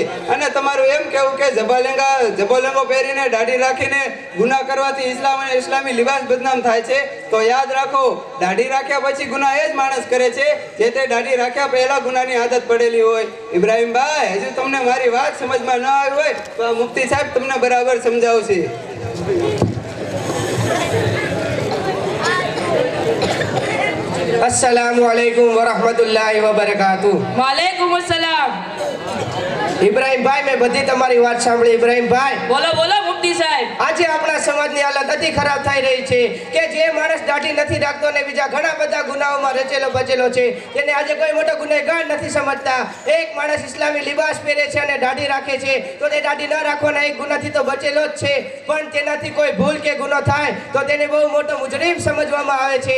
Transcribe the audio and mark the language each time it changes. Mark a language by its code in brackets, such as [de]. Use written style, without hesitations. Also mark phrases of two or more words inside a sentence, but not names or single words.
[gu] અને તમારું એમ કેવું કે જબોલેંગો પહેરીને દાઢી રાખીને ગુનાહ કરવાથી ઇસ્લામ અને ઇસ્લામી લિબાસ બદનામ થાય છે, તો યાદ રાખો દાઢી રાખ્યા પછી ગુનાહ એ જ માણસ કરે છે જે તે દાઢી રાખ્યા પહેલા ગુનાની આદત પડેલી હોય। ઇબ્રાહિમ ભાઈ, હજુ તમને મારી વાત સમજમાં ન આવી હોય તો આ મુફ્તી સાહેબ તમને બરાબર સમજાવશે। [ar] السلام عليكم ورحمة الله وبركاته. وعليكم السلام. [gu] ઇબ્રાહિમ ભાઈ, મેં બધી તમારી વાત સાંભળી। ઇબ્રાહિમ ભાઈ, બોલો બોલો મુફ્તી સાહેબ. આજે આપણા સમાજની હાલત અતિ ખરાબ થઈ રહી છે કે જે માણસ દાઢી નથી રાખતો ને બીજા ઘણા બધા ગુનાઓમાં રચેલો બચેલો છે તેને આજે કોઈ મોટો ગુનેગાર નથી સમજતા. એક માણસ ઇસ્લામી લિબાસ પહેરે છે અને દાઢી રાખે છે તો તે દાઢી ન રાખવાના એક ગુનાથી તો બચેલો જ છે, પણ તેનાથી કોઈ ભૂલ કે ગુનો થાય તો તેને બહુ મોટો મુજરીમ સમજવામાં આવે છે.